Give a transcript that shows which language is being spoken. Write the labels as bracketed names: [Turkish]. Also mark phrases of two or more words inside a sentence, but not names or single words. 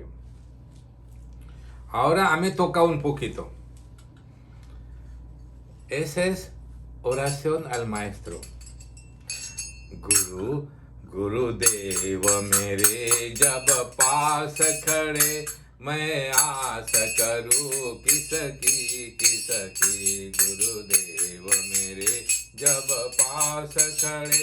[Spanish] Ahora a mí toca un poquito. Esa es oración al maestro. [Hindi] गुरुदेव मेरे जब पास खड़े मैं आस करूं किसकी गुरुदेव मेरे जब पास खड़े